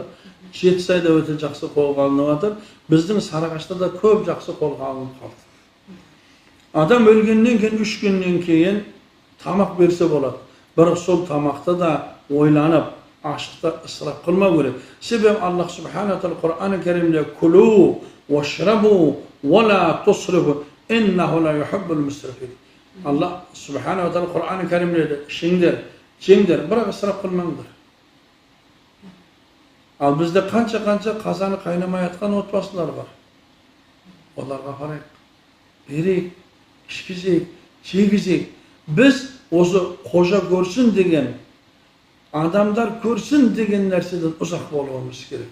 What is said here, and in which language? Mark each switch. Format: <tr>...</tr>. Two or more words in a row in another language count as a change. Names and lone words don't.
<kk>Жетісайда өте жақсы қолға алынып жатыр. Біздің Сарыағашта да көп жақсы қолға алынып қалды. Адам өлгеннен кейін 3 күннен кейін тамақ берсе болады. Бірақ сол тамақты да ойланып, ашықта ысырап қылмау керек. Себебі Аллах Субхана тағала Құр'ан-ы Кәрімде</kk> <ar>«كلوا واشربوا ولا تسرفوا إنه لا يحب المسرفين».</ar> <kk>Аллах Субхана тағала Құр'ан-ы Кәрімде ішіңдер, жеңдер, бірақ ысырап қылмаңдар. Ал бізде қанша қазаны қайнамай жатқан отбасылар бар. Оларға қарайық, берейік, ішкізейік, жегізейік. Біз осы қожа көрсін деген, адамдар көрсін деген нәрседен ұзақ болуымыз керек.</kk>